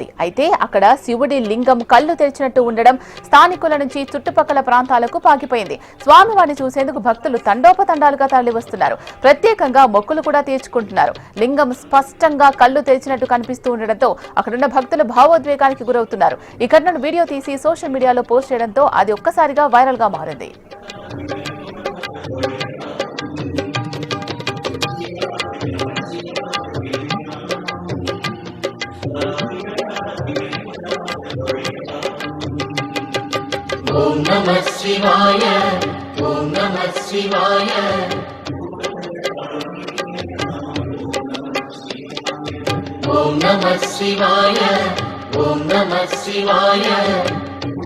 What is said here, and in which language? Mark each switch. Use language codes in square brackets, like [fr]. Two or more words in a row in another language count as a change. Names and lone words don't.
[te] అయితే అక్కడ శివుడి లింగం కళ్ళు తెరిచినట్టు ఉండడం స్థానికుల నుంచి చుట్టుపక్కల ప్రాంతాలకు పాకిపోయింది. స్వామివారిని చూసేందుకు భక్తులు తండోపతండాలుగా తరలివస్తున్నారు. ప్రత్యేకంగా మొక్కులు కూడా తీర్చుకుంటున్నారు. లింగం స్పష్టంగా కళ్ళు తెరిచినట్టు కనిపిస్తూ ఉండడంతో అక్కడున్న భక్తులు భావోద్వేగానికి గురవుతున్నారు. ఈ ఘటనను వీడియో తీసి సోషల్ మీడియాలో పోస్ట్ చేయడంతో అది ఒక్కసారిగా వైరల్ గా మారింది. [sa] ओम नमः शिवाय ओम नमः शिवाय ओम नमः शिवाय ओम नमः शिवाय।